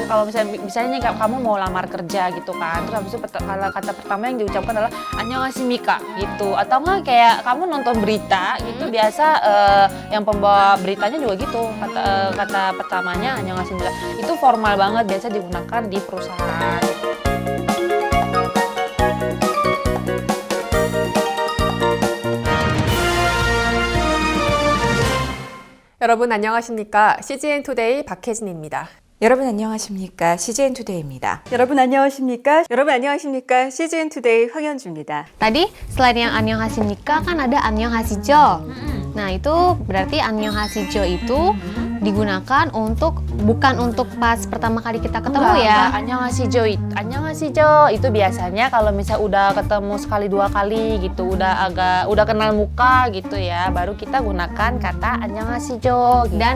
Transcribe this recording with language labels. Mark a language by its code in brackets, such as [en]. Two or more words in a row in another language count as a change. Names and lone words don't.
[id] Kalau misalnya nih kamu mau lamar kerja gitu kan, terus habis itu kata pertama yang diucapkan adalah annyeonghasimnika gitu. Atau enggak kayak kamu nonton berita gitu, biasa yang pembawa beritanya juga gitu. Kata pertamanya annyeonghasimnika. Itu formal banget, biasa digunakan di perusahaan. [ko] 여러분 안녕하십니까? CGN 투데이 박혜진입니다. 여러분 안녕하십니까? CGN 투데이입니다. 여러분 안녕하십니까? 여러분 안녕하십니까? CGN 투데이 황현주입니다. [id] Tadi selain yang annyeonghasimnika kan ada annyeonghaseyo. Nah, itu berarti annyeonghaseyo itu digunakan bukan untuk pas pertama kali kita ketemu ya. annyeonghaseyo itu biasanya kalau misalnya udah ketemu sekali dua kali gitu, udah kenal muka gitu ya, baru kita gunakan kata annyeonghaseyo gitu.